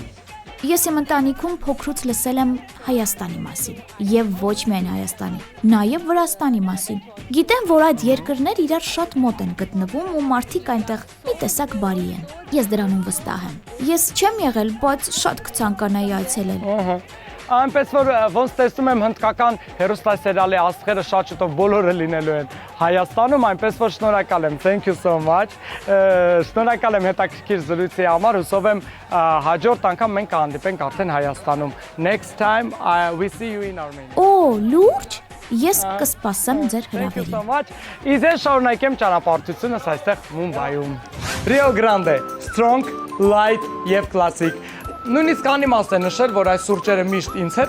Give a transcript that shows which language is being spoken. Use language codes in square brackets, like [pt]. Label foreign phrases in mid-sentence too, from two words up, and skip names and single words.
[hy] Ես իմ ընտանիքում փոքրուց լսել եմ Հայաստանի մասին եւ ոչ միայն Հայաստանի, նաեւ Վրաստանի մասին։ Գիտեմ, որ այդ երկրներ իրար շատ մոտ են գտնվում ու մարդիկ այնտեղ մի տեսակ բարի են։ Ես դրանում վստահ եմ։ Ես չեմ եղել, բայց շատ կցանկանայի այցելել։ Այնպես որ ոնց տեսնում եմ հնդկական հեռուստասերիալի աստղերը շատ շուտով բոլորը լինելու են Հայաստանում, այնպես որ շնորհակալ եմ, [en] thank you so much։ [hy] Շնորհակալ եմ հետաքրքիր զրույցի համար, հուսով եմ հաջորդ անգամ մենք կհանդիպենք արդեն Հայաստանում։ [en] Next time we see you in Armenia։ [hy] Օ, լուրջ։ Ես կսպասեմ ձեր հրավերին։ Իզեր շարունակեմ ճանապարհորդությունս այստեղ Մումբայում։ Rio Grande, [en] strong, light [hy] եւ classic։ Նույնիսկ անիմաստ է նշել, որ այս սուրճերը միշտ ինձ հետ